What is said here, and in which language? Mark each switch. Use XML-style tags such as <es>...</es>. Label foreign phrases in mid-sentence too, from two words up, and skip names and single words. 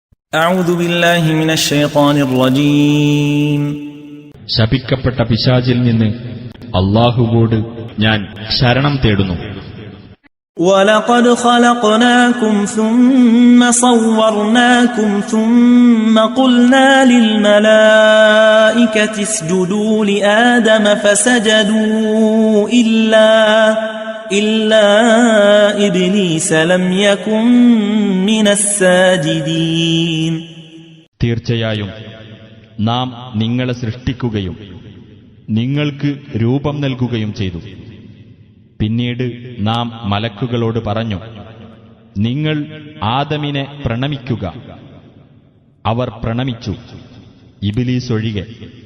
<ar>أعوذ بالله من الشيطان الرجيم</ar> <ml>ശപിക്കപ്പെട്ട പിശാചിൽ നിന്ന് അല്ലാഹുവോട് ഞാൻ ശരണം തേടുന്നു.</ml> <ar>ولقد خلقناكم ثم صورناكم ثم قلنا للملائكة اسجدوا لآدم فسجدوا إلا إبليس لم يكن من الساجدين.</ar> <ml>തീർച്ചയായും നാം നിങ്ങളെ സൃഷ്ടിക്കുകയും നിങ്ങൾക്ക് രൂപം നൽകുകയും ചെയ്തു. പിന്നീട് നാം മലക്കുകളോട് പറഞ്ഞു, നിങ്ങൾ ആദമിനെ പ്രണമിക്കുക. അവർ പ്രണമിച്ചു, ഇബ്ലീസ് ഒഴികെ.</ml>